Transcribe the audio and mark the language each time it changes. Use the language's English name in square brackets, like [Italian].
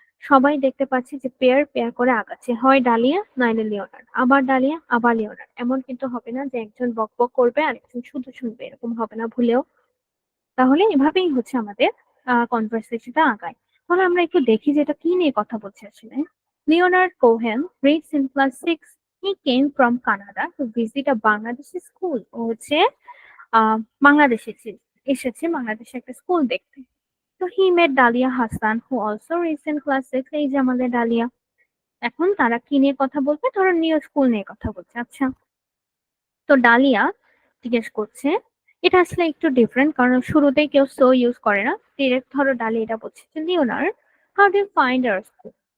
[Bangla] সবাই দেখতে পাচ্ছি যে পেয়ার পেয়ার করে আগাচ্ছে, হয় ডালিয়া নাইলে লিওনার্ড, আবার ডালিয়া আবার লিওনার্ড। এমন কিন্তু হবে না যে একজন বক বক করবে আর একজন শুধু শুনবে, এরকম হবে না ভুলেও। তাহলে এভাবেই হচ্ছে আমাদের কনভারসেশনটা আগায়। তাহলে আমরা একটু দেখি যে এটা কি নিয়ে কথা বলছে আসলে। [English] Leonard Cohen reads in class 6. He came from Canada to visit a Bangladeshi school. [Bangla] ও হচ্ছে বাংলাদেশে এসেছে বাংলাদেশে একটা স্কুল দেখতে। [English] তো he met Dalia Hasan who also reads in class 6. [Bangla] এই যে আমাদের ডালিয়া। এখন তারা কি নিয়ে কথা বলবে? ধরো নিউ স্কুল নিয়ে কথা বলছে। আচ্ছা, তো ডালিয়া জিজ্ঞেস করছে, এটা আসলে একটু ডিফারেন্ট, কারণ শুরুতেই কেউ সো ইউজ করে না, ডিরেক্ট ধরো ডালিয়া এটা বলছে যে Leonard [English] How do you find our school?